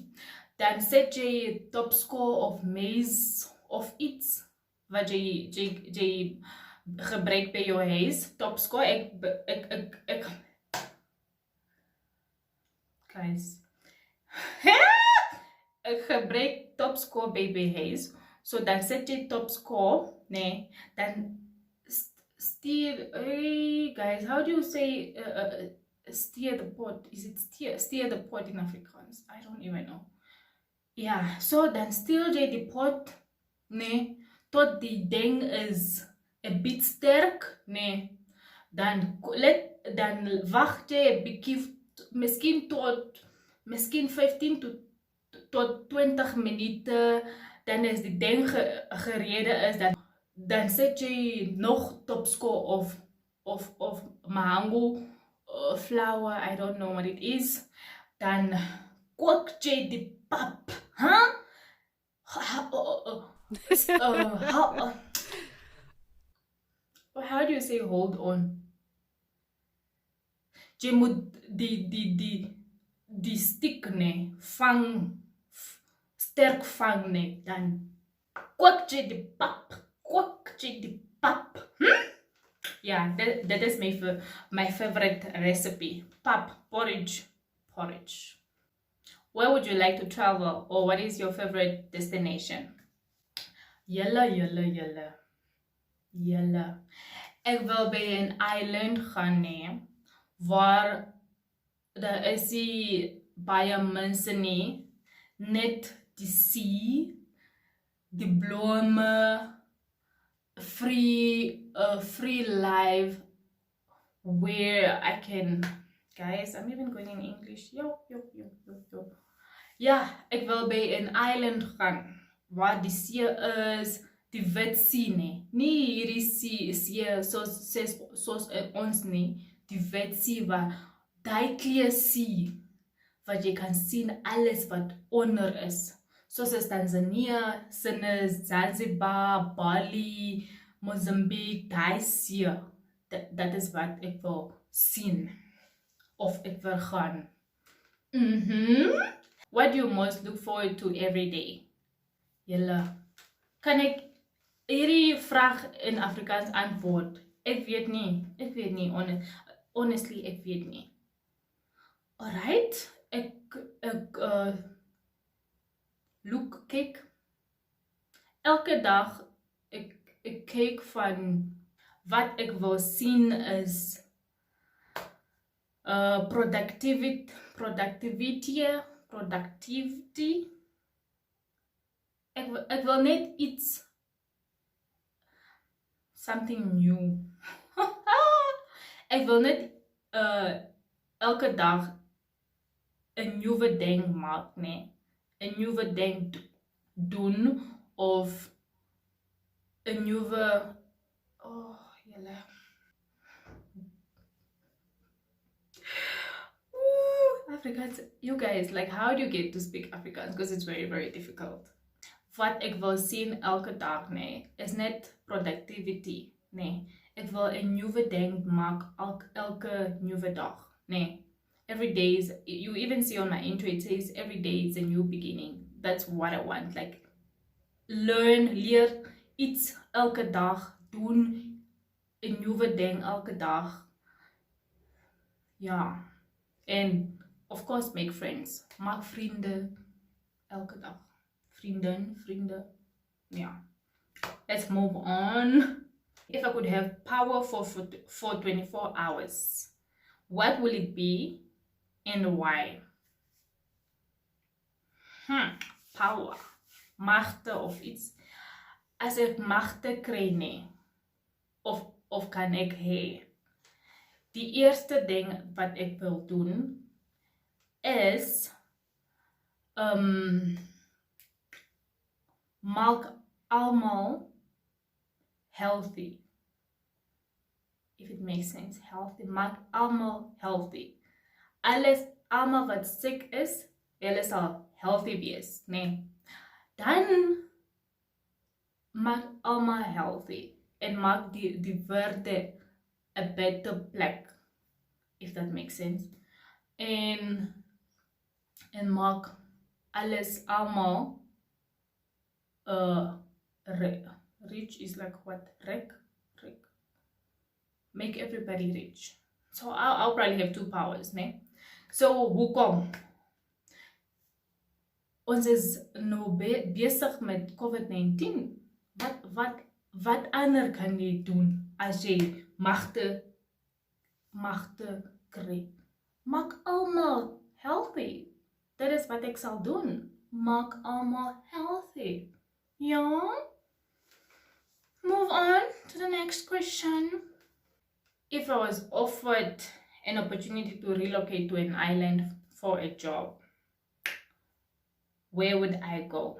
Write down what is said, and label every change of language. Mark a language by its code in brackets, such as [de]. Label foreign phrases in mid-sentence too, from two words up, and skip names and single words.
[af] Dan set jy topskool of maize of iets wat jy gebruik by jou huis. Topskool, ek guys. Ek gebruik topskool by my huis. So dan set jy topskool, nee, dan steer, [en] hey guys, how do you say steer the pot? Is it steer the pot in Afrikaans? I don't even know. Yeah, [af] so dan steer jy die pot, nee, tot die ding is [en] a bit [af] sterk, nee. Dan wacht jy 'n bietjie, miskien 15 tot 20 minute, dan is die ding gerede is, dan set jy nog topskool of [en] mango flour, I don't know what it is. [af] Dan kook jy die pap, [en] how do you say hold on? [af] Jy moet die stick, nee, sterk vang, nee, dan kook jy die pap. [en] Yeah, that is my favorite recipe. Pap, porridge. Where would you like to travel, or what is your favorite destination? Yalla. [af] Ek wil by 'n island gaan, nee, waar daar is baie mense nie, net die see, die blome, [en] free life, where I can, guys, I'm even going in English, yo. [af] Ja, ek wil by 'n island gaan waar die see is, die wit see nie. Nie hierdie see soos ons nie, die wit see waar daai clear see wat jy kan sien alles wat onder is. Soos is Tanzania, Sinus, Zanzibar, Bali, Mozambique, daai see. Dat is wat ek wil sien of ek wil gaan. [en] What do you most look forward to every day? [af] Julle, kan ek hierdie vraag in Afrikaans antwoord? Ek weet nie, honestly, ek weet nie. Alright, ek kyk elke dag, ek kyk van wat ek wil sien is productivity. Ek wil net iets, something new. Ek wil net elke dag 'n nuwe ding maak, nee. 'n nuwe ding doen of 'n nuwe julle. Afrikaans, [en] you guys, like, how do you get to speak Afrikaans? Because it's very, very difficult. [af] Wat ek wil sien elke dag, nee, is net productivity, nee. Ek wil 'n nuwe ding maak elke nuwe dag, nee. [en] Every day is, you even see on my intro, it says every day is a new beginning. That's what I want, like, [af] leer iets elke dag, doen 'n nuwe ding elke dag. Ja, en [en] of course make friends, [af] maak vriende elke dag. Vriende, [en] yeah. Let's move on. If I could have power for 24 hours, what will it be and why? Power, [af] magte of iets. As ek magte kry nie, of kan ek hê? Die eerste ding wat ek wil doen is maak almal healthy. [en] If it makes sense, healthy. [af] Maak almal healthy. Almal wat siek is, hulle sal healthy wees, nee. Dan maak almal healthy en maak die wêreld 'n beter plek, [en] if that makes sense. [af] En maak alles almal rich is [en] like what? Rich. Make everybody rich. So I'll probably have 2 powers, ne? [af] So hoekom? Ons is nou besig met COVID-19. Wat ander kan jy doen as jy magte kry? Maak almal healthy. [en] That is [af] wat ek sal doen. Maak almal healthy. Ja? [en] Move on to the next question. If I was offered an opportunity to relocate to an island for a job, where would I go?